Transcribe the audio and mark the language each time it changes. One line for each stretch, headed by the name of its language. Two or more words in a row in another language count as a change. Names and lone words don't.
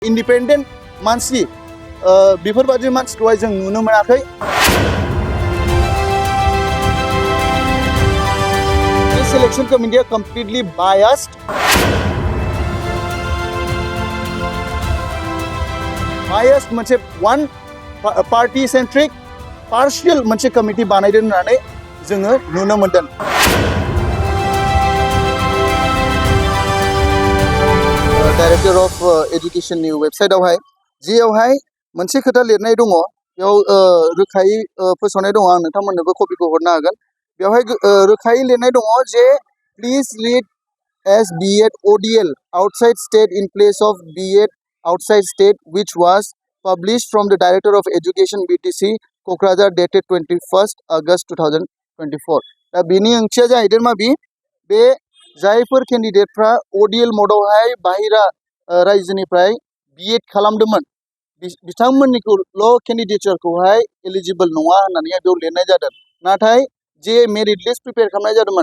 Bodo: independent मानसि बेफोरबादि मानसिखौहाय जों नुनो मोनाखै।
English: The selection committee are completely biased.
Bodo: Biased मोनसे
English: one party centric partial
Bodo: मोनसे committee बानायदों होननानै जोङो नुनो मोनदों।
English: Director of Education
Bodo: नि वेबसाइट आवहाय जेयावहाय मोनसे खोथा लिरनाय दङ बेयाव रोखायै फोसावनाय दङ आं नोंथांमोननोबो कपिखौ हरनो हागोन बेयावहाय रोखायै लिरनाय दङ जे
English: please read as B.Ed ODL outside state in place of B.Ed outside state which was published from the Director of Education BTC Kokrazar dated 21st August 2024
Bodo: दा बेनि ओंथिया जाहैदों मा बे जायफोर केन्डिडेटफ्रा ODL मदावहाय बाहेरा रायजोनिफ्राय B.Ed खालामदोंमोन बिथांमोननिखौल' केन्डिडेटखौहाय एलिजिबल नङा होननानै बेयाव लिरनाय जादों नाथाय जे
English: merit list prepare
Bodo: खालामनाय जादोंमोन